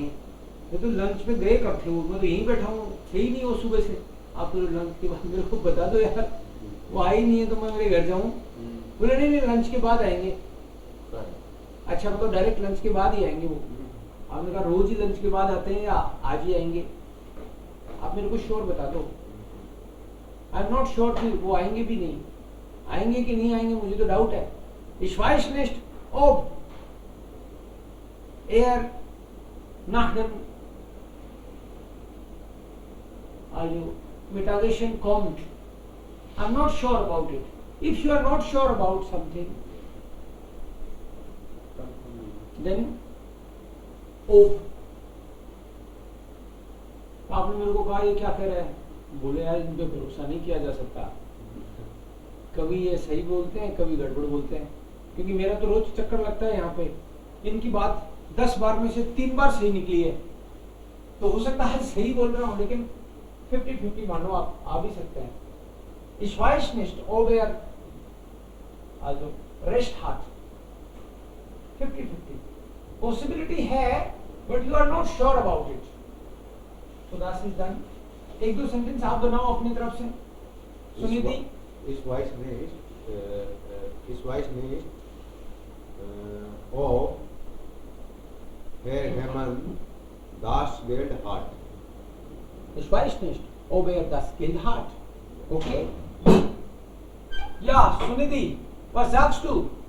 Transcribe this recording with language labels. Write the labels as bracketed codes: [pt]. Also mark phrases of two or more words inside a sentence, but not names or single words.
[hi] मैं तो लंच में गए कब थे? मैं तो यहीं बैठा हूँ, थे ही नहीं वो सुबह से। आप तो लंच के बाद मेरे को बता दो यार, वो आई नहीं है तो मैं मेरे घर जाऊँ। बोले नहीं नहीं लंच के बाद आएंगे। अच्छा मतलब डायरेक्ट लंच के बाद ही आएंगे वो? आपने कहा रोज ही लंच के बाद आते हैं या आज ही आएंगे? आप मेरे को श्योर बता दो। [en] I am not sure [hi] कि वो आएंगे भी नहीं, आएंगे कि नहीं आएंगे मुझे तो डाउट है। [de] Ich weiß nicht, ob nach dem Mittagessen kommt. [en] I'm not sure about it. If you are not sure about something, then ob. [hi] आपने मेरे को कहा ये क्या कह रहा है? बोले यार इन पे भरोसा नहीं किया जा सकता, कभी ये सही बोलते हैं कभी गड़बड़ बोलते हैं। क्योंकि मेरा तो रोज चक्कर लगता है यहाँ पे, इनकी बात 10 बार में से 3 बार सही निकली है, तो हो सकता है सही बोल रहा हूँ लेकिन 50-50 मानो आप आ भी सकते हैं। [de] Ich weiß nicht, ob also recht hat. [en] 50-50 possibility है, but you are not sure about it. So that is done. [hi] एक दो सेंटेंस आप बनाओ अपनी तरफ से। सुनिधि। [de] Ich weiß nicht, ob Herr Hermann das Geld hat. Ich weiß nicht, ob das Geld hat. Okay? Ja, Sunidhi, was sagst du?